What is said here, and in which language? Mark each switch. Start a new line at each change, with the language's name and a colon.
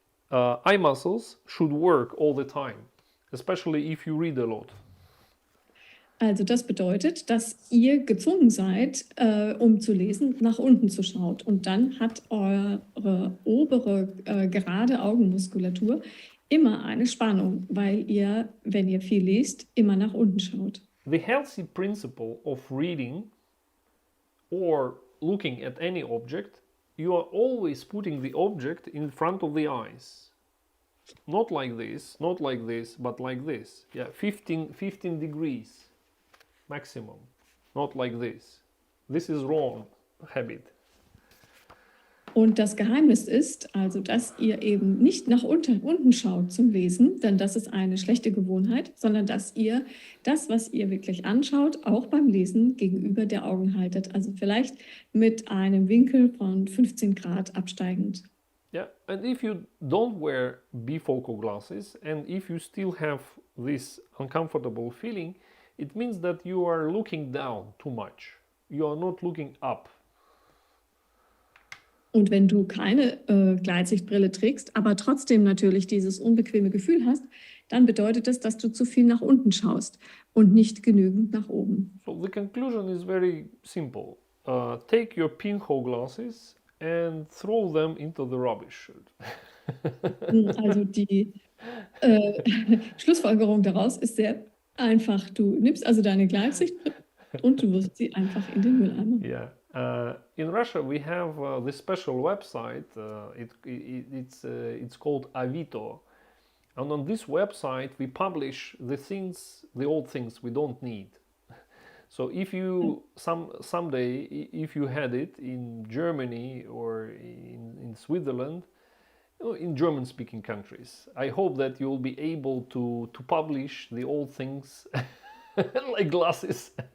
English: Eye muscles should work all the time, especially if you read a lot.
German: Also das bedeutet, dass ihr gezwungen seid, um zu lesen, nach unten zu schauen. Und dann hat eure obere gerade Augenmuskulatur immer eine Spannung, weil ihr, wenn ihr viel lest, immer nach unten schaut.
English: The healthy principle of reading or looking at any object, you are always putting the object in front of the eyes. Not like this, but like this. Yeah, 15 degrees maximum. Not like this. This is wrong habit.
German: Und das Geheimnis ist also, dass ihr eben nicht nach unten schaut zum Lesen, denn das ist eine schlechte Gewohnheit, sondern dass ihr das, was ihr wirklich anschaut, auch beim Lesen gegenüber der Augen haltet. Also vielleicht mit einem Winkel von 15 Grad absteigend.
English: Yeah, and if you don't wear bifocal glasses and if you still have this uncomfortable feeling, it means that you are looking down too much. You are not looking up.
German: Und wenn du keine Gleitsichtbrille trägst, aber trotzdem natürlich dieses unbequeme Gefühl hast, dann bedeutet das, dass du zu viel nach unten schaust und nicht genügend nach oben.
English: So the conclusion is very simple. Take your pinhole glasses and throw them into the rubbish.
German: Also die Schlussfolgerung daraus ist sehr einfach. Du nimmst also deine Gleitsichtbrille und du wirfst sie einfach in den Mülleimer.
English: Yeah. In Russia, we have this special website. It's called Avito, and on this website we publish the old things we don't need. So if you someday, if you had it in Germany or in Switzerland, in German-speaking countries, I hope that you'll be able to publish the old things like glasses.